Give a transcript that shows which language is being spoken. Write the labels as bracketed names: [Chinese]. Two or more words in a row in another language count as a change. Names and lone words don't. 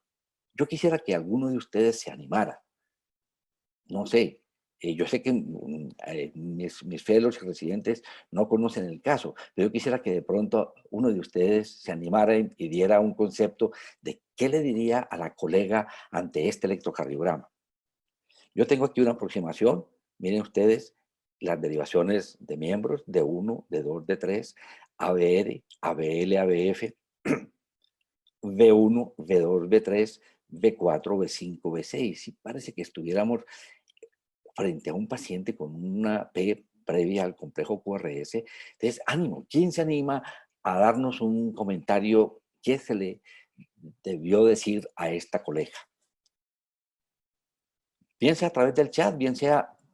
[Spanish] Yo quisiera que alguno de ustedes se animara. No sé, yo sé que mis fellows y residentes no conocen el caso, pero yo quisiera que de pronto uno de ustedes se animara y diera un concepto de qué le diría a la colega ante este electrocardiograma. Yo tengo aquí una aproximación, miren ustedes las derivaciones de miembros, de 1, de 2, de 3, ABR, ABL, ABF, V1, V2, V3, V4, V5, V6. Y parece que estuviéramos frente a un paciente con una P previa al complejo QRS. Entonces, ánimo, ¿quién se anima a darnos un comentario? ¿Qué se le debió decir a esta colega? Bien sea a través del chat, bien sea...